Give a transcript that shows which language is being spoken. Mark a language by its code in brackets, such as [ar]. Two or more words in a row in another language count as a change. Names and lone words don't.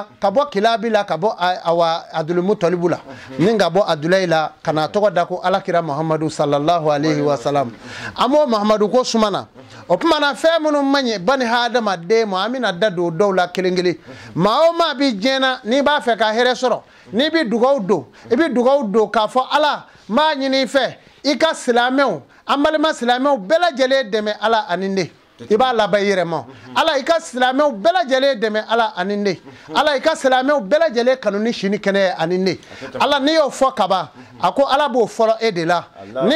[bm] ka bɔ Kilabi la ka bɔ awa Abdulmutalibu la ni ka bɔ Abdulayi la ka na tɔgɔ da ko Alakira Muhammadu [ar] صلى الله عليه وسلم [bm] amo Muhammadu ko sumana o kuma na fɛn minnu man ɲɛ bani hadamaden ma an bɛna da don dɔw la kelen kelen maa o maa bi diɲɛ na n'i b'a fɛ ka hɛrɛ sɔrɔ n'i bi dugawu don I bi dugawu don k'a fɔ Ala n b'a ɲini I fɛ I ka silamɛw an balima silamɛw bɛɛ lajɛlen dɛmɛ Ala ani ne I b'a laban I yɛrɛ ma Ala I ka silamɛw bɛɛ lajɛlen dɛmɛ Ala ani ne Ala I ka silamɛw bɛɛ lajɛlen kanu ni sini kɛnɛ ani ne Ala n'i y'o fɔ kaban a ko Ala b'o fɔlɔ e de la ni